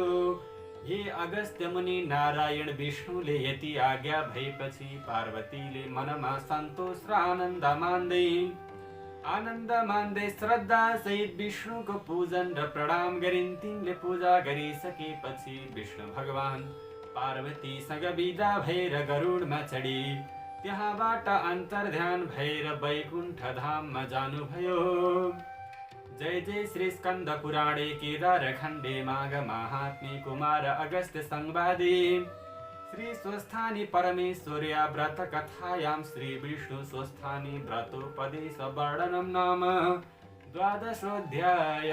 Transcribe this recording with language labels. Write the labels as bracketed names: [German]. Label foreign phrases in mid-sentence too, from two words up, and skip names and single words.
[Nepali] हे अगस्त्य मुनि नारायण विष्णुले यति आज्ञा भएपछि पार्वतीले मनमा सन्तोष र आनन्द मान्दै श्रद्धा सहित विष्णुको पूजन र प्रणाम गरिन्। तिनले पूजा गरिसकेपछि विष्णु भगवान पार्वतीसँग विदा भएर गरुडमा चढी त्यहाँबाट अन्तर्ध्यान भएर वैकुण्ठ धाममा जानुभयो। [Sanskrit] जय जय श्री स्कन्द पुराणे केदार खण्डे माघ महात्म्ये कुमार अगस्त्य संवादे श्री स्वस्थानी परमेश्वर्या व्रत कथायां श्री विष्णु स्वस्थानी व्रतोपदेश वर्णनम नाम 12अध्याय।